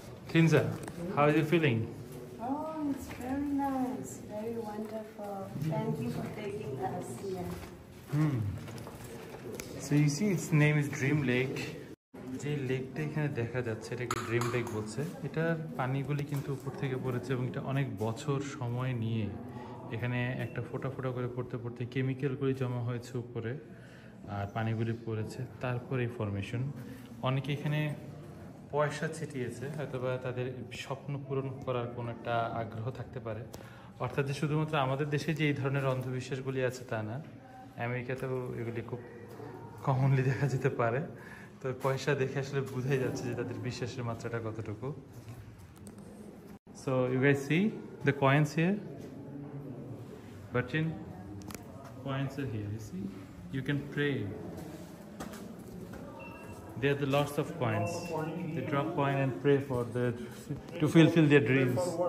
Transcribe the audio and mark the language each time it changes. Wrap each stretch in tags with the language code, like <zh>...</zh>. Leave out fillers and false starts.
<en>Kinza, how is you feeling? Oh, it's very nice, very wonderful. Thank you for taking us here. So you see its name is Dream Lake.</en> <bn>যে লেকটা এখানে দেখা যাচ্ছে এটাকে dream lake বলছে। এটার পানিগুলি কিন্তু উপর থেকে পড়েছে এবং এটা অনেক বছর সময় নিয়ে এখানে একটা ফোঁটা ফোঁটা করে পড়তে পড়তে কেমিক্যালগুলি জমা হয়েছে উপরে আর পানিগুলি পড়েছে, তারপর এই ফরমেশন। অনেকে এখানে পয়সা ছিটিয়েছে, হয়তোবা তাদের স্বপ্ন পূরণ করার কোনো একটা আগ্রহ থাকতে পারে। অর্থাৎ যে শুধুমাত্র আমাদের দেশে যে এই ধরনের অন্ধবিশ্বাসগুলি আছে তা না, আমেরিকাতেও এগুলি খুব কমনলি দেখা যেতে পারে। তো পয়সা দেখে আসলে বোঝাই যাচ্ছে যে তাদের বিশ্বাসের মাত্রাটা কতটুকু।</bn> <en>So you guys see the coins here, Bachin, coins are here, you see? You can pray. There are the lots of coins. They drop coin and pray for to fulfill their dreams.</en>